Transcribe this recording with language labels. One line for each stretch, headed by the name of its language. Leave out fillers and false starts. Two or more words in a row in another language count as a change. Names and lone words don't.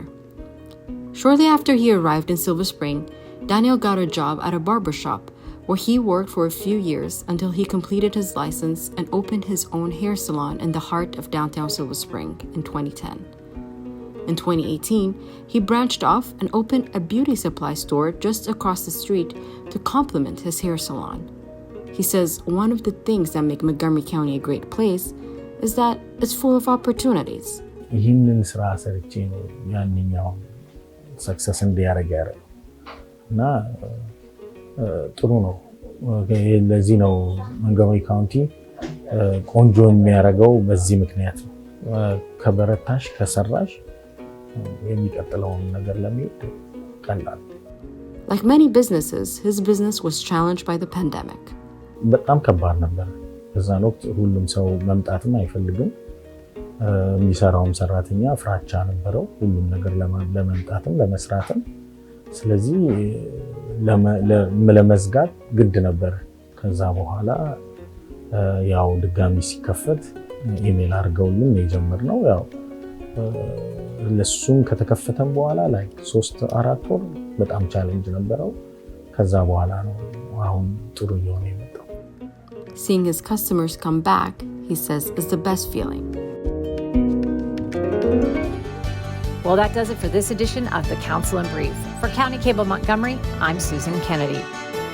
English: Shortly after he arrived in Silver Spring, Daniel got a job at a barbershop where he worked for a few years until he completed his license and opened his own hair salon in the heart of downtown Silver Spring in 2010. In 2018, he branched off and opened a beauty supply store just across the street to complement his hair salon. He says one of the things that make Montgomery County a great place is that it's full of opportunities.
Amharic: ይህንን ስራ ሰርቼ ነው ያንኛው ሰክሰስ እንዲያደርግ ያደረገው እና ጥሩ ነው። ለዚህ ነው ሞንትጎመሪ ካውንቲ ቆንጆ የሚያደርገው በዚህ ምክንያት ነው። ከበረታሽ ከሰራሽ የሚቀጥለውን ነገር ለሚሄድ ቀላል።
English: Like many businesses, his business was challenged by the pandemic.
Amharic: በጣም ከባድ ነበር። በዛን ወቅት ሁሉም ሰው መምጣትም አይፈልግም። የሚሰራውም ሰራተኛ ፍራቻ ነበረው ሁሉም ነገር ለመምጣትም ለመስራትም። ስለዚህ ለመዝጋት ግድ ነበር። ከዛ በኋላ ያው ድጋሚ ሲከፈት ኢሜል አድርገውልን የጀመርነው ያው ለሱም ከተከፈተም በኋላ ላይ 3-4 ወር በጣም ቻሌንጅ ነበረው። ከዛ በኋላ ነው አሁን ጥሩ እየሆነ የመጣው።
English: Seeing his customers come back, he says, is the best feeling. Well, that does it for this edition of the Council in Brief. For County Cable Montgomery, I'm Susan Kenedy.